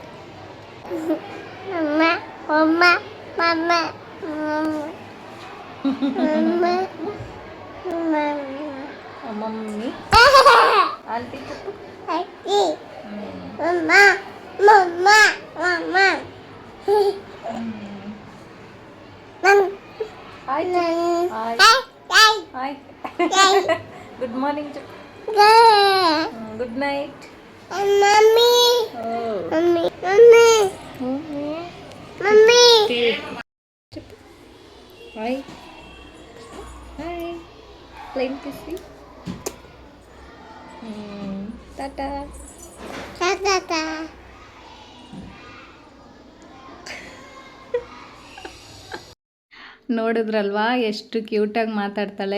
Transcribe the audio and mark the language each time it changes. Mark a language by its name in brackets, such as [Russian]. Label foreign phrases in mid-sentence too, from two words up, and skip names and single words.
[Telugu] మమ్మా మమ్మా మమ్మా మమ్మీ ఆంటీ చెప్పు. మమ్మా మమ్మా మమ్మా ಆಯ್ತು [English] ಆಯ್ತು good morning good night hi hi [Kannada] ಪ್ಲೇನ್ ಕಿಸಿ ಟಾಟಾ ನೋಡಿದ್ರಲ್ವಾ ಎಷ್ಟು ಕ್ಯೂಟಾಗಿ ಮಾತಾಡ್ತಾಳೆ.